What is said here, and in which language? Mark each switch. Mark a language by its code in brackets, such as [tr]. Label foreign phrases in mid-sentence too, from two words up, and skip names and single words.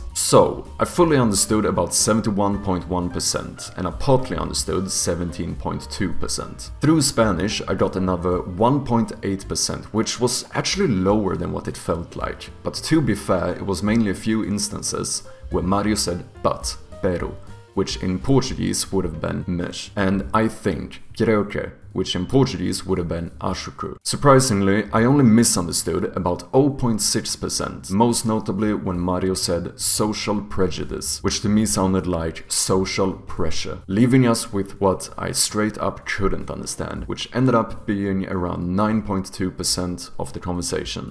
[en] So, I fully understood about 71.1% and I partly understood 17.2%. Through Spanish, I got another 1.8%, which was actually lower than what it felt like. But to be fair, it was mainly a few instances where Mario said but, pero, which in Portuguese would have been mas, and I think, [es] creo que, [en] which in Portuguese would have been [pt] acho que. [en] Surprisingly, I only misunderstood about 0.6%, most notably when Mario said social prejudice, which to me sounded like social pressure, leaving us with what I straight up couldn't understand, which ended up being around 9.2% of the conversation.